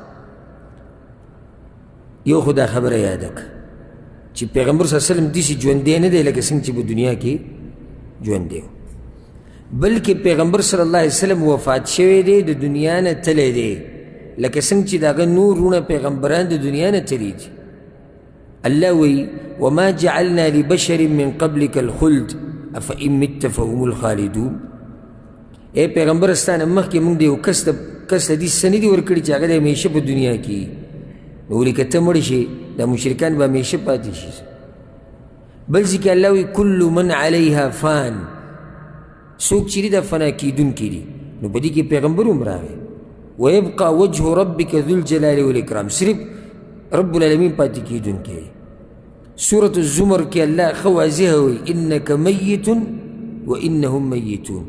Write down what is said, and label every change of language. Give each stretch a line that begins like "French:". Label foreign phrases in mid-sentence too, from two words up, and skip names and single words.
Pashto: یو خو دا خبره یاده که چې پیغمبر
Arabic: صلی الله علیه وسلم
Pashto: داسې ژوندی نه دی لکه څنګه چې په دنیا کې ژوندی و، بلکې پیغمبر
Arabic: صلی الله علیه وسلم
Pashto: وفات شوی دی د دنیا نه تلی دی لکه څنګه چې د هغه نور رونه پیغمبران د دنیا نه تلي دي. الله وی
Arabic: وما جعلنا لبشر من قبلك الخلد افئن مت فهم الخالدون.
Pashto: ای پیغمبر ستانه مخکې موږ د یو کس ته دې څه نه دي ورکړي چې هغه د همیشه په دنیا کې نو ولې که ته مړ شي دا مشرکان به همیشه پاتې شي. بل ځای کې الله وی
Arabic: کل من علیها فان،
Pashto: څوک چې دي دا فنا کېدونکي دي. نو په دې کې پیغمبر هم راغی
Arabic: ویبقى وجه ربک ذو الجلال والاکرام،
Pashto: صرف رب العالمین پاتې کېدونکی دی. سورة الزمر کې الله ښه واضحه وی
Arabic: انک میت و انهم میتون.